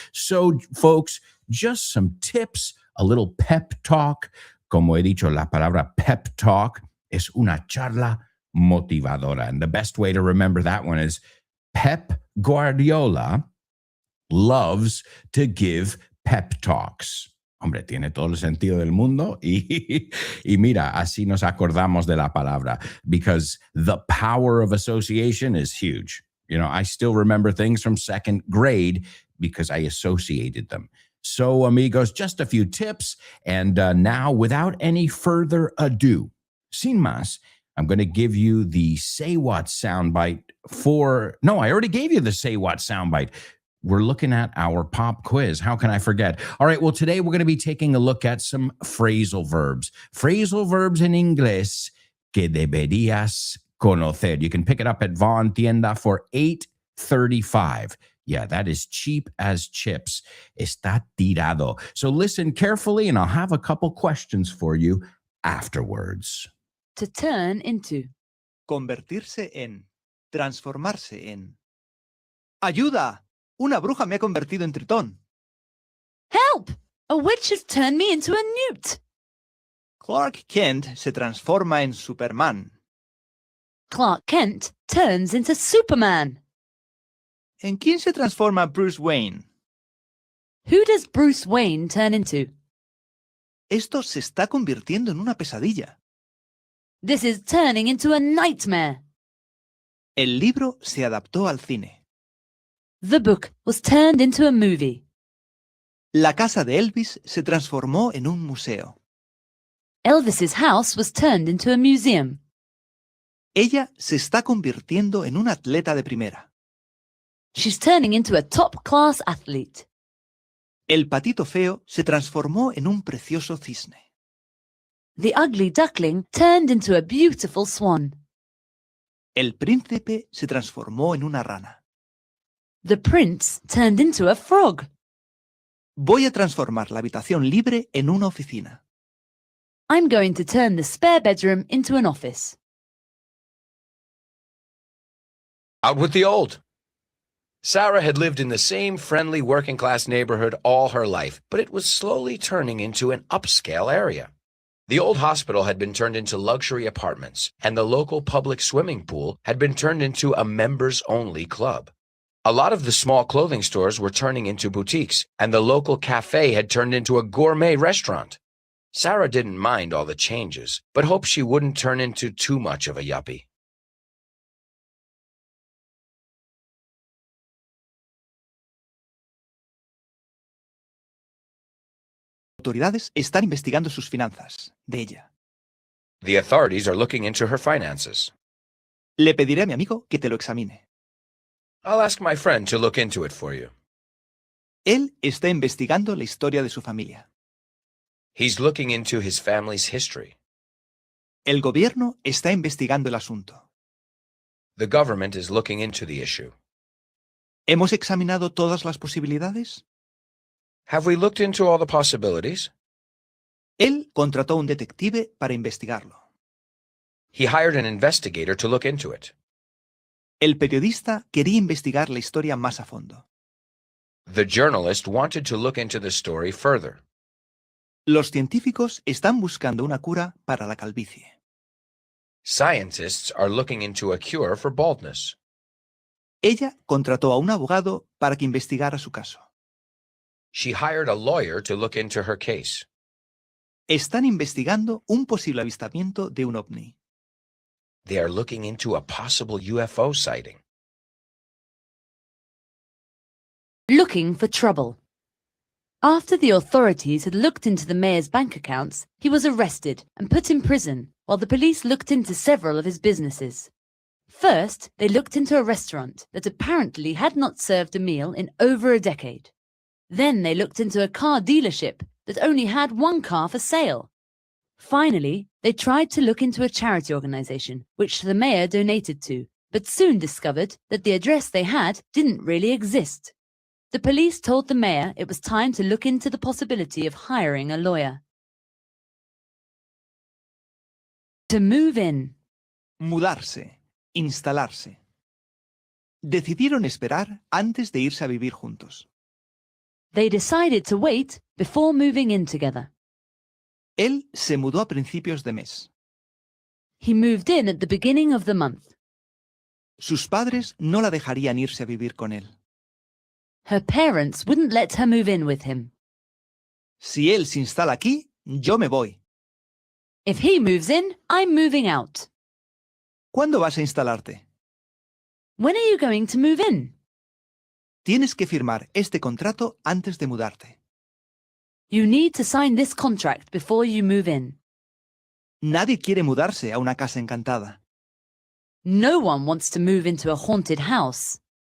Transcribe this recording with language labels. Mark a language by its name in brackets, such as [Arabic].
[English] So, folks, just some tips, a little pep talk. [Spanish] Como he dicho, la palabra pep talk es una charla motivadora. [English] And the best way to remember that one is Pep Guardiola loves to give pep talks. [Spanish] Hombre, tiene todo el sentido del mundo y mira, así nos acordamos de la palabra, [English] because the power of association is huge. I still remember things from second grade because I associated them. So, amigos, just a few tips. And now, without any further ado, [Spanish] sin más, [English] I'm going to give you the Say What soundbite I already gave you the Say What soundbite. We're looking at our pop quiz. How can I forget? All right, well, today we're going to be taking a look at some phrasal verbs. [Spanish] Phrasal verbs in inglés que deberías conocer. [English] You can pick it up at Vaughn Tienda for $8.35. Yeah, that is cheap as chips. [Spanish] Está tirado. [English] So listen carefully, and I'll have a couple questions for you afterwards. To turn into. [Spanish] Convertirse en. Transformarse en. ¡Ayuda! Una bruja me ha convertido en tritón. [English] Help! A witch has turned me into a newt. [Spanish] Clark Kent se transforma en Superman. [English] Clark Kent turns into Superman. [Spanish] ¿En quién se transforma Bruce Wayne? [English] Who does Bruce Wayne turn into? [Spanish] Esto se está convirtiendo en una pesadilla. [English] This is turning into a nightmare. [Spanish] El libro se adaptó al cine. [English] The book was turned into a movie. [Spanish] La casa de Elvis se transformó en un museo. [English] Elvis's house was turned into a museum. [Spanish] Ella se está convirtiendo en una atleta de primera. [English] She's turning into a top-class athlete. [Spanish] El patito feo se transformó en un precioso cisne. [English] The ugly duckling turned into a beautiful swan. [Spanish] El príncipe se transformó en una rana. [English] The prince turned into a frog. [Spanish] Voy a transformar la habitación libre en una oficina. [English] I'm going to turn the spare bedroom into an office. Out with the old. Sarah had lived in the same friendly working-class neighborhood all her life, but it was slowly turning into an upscale area. The old hospital had been turned into luxury apartments, and the local public swimming pool had been turned into a members-only club. A lot of the small clothing stores were turning into boutiques, and the local cafe had turned into a gourmet restaurant. Sarah didn't mind all the changes, but hoped she wouldn't turn into too much of a yuppie. [Spanish] Autoridades están investigando sus finanzas, de ella. [English] The authorities are looking into her finances. [Spanish] Le pediré a mi amigo que te lo examine. [English] I'll ask my friend to look into it for you. [Spanish] Él está investigando la historia de su familia. [English] He's looking into his family's history. [Spanish] El gobierno está investigando el asunto. [English] The government is looking into the issue. [Spanish] ¿Hemos examinado todas las posibilidades? [English] Have we looked into all the possibilities? [Spanish] Él contrató a un detective para investigarlo. [English] He hired an investigator to look into it. [Spanish] El periodista quería investigar la historia más a fondo. [English] The journalist wanted to look into the story further. [Spanish] Los científicos están buscando una cura para la calvicie. [English] Scientists are looking into a cure for baldness. [Spanish] Ella contrató a un abogado para que investigara su caso. [English] She hired a lawyer to look into her case. [Spanish] Están investigando un posible avistamiento de un ovni. [English] They are looking into a possible UFO sighting. Looking for trouble. After the authorities had looked into the mayor's bank accounts, he was arrested and put in prison while the police looked into several of his businesses. First, they looked into a restaurant that apparently had not served a meal in over a decade. Then they looked into a car dealership that only had one car for sale. Finally, they tried to look into a charity organization which the mayor donated to, but soon discovered that the address they had didn't really exist. The police told the mayor it was time to look into the possibility of hiring a lawyer. To move in. [Spanish] Mudarse, instalarse. Decidieron esperar antes de irse a vivir juntos. [English] They decided to wait before moving in together. [Spanish] Él se mudó a principios de mes. [English] He moved in at the beginning of the month. [Spanish] Sus padres no la dejarían irse a vivir con él. [English] Her parents wouldn't let her move in with him. [Spanish] Si él se instala aquí, yo me voy. [English] If he moves in, I'm moving out. [Spanish] ¿Cuándo vas a instalarte? [English] When are you going to move in? [Spanish] Tienes que firmar este contrato antes de mudarte. [English] You need to sign this contract before you move in. [Spanish] Nadie quiere mudarse a una casa encantada. [English] No one wants to move into a haunted house.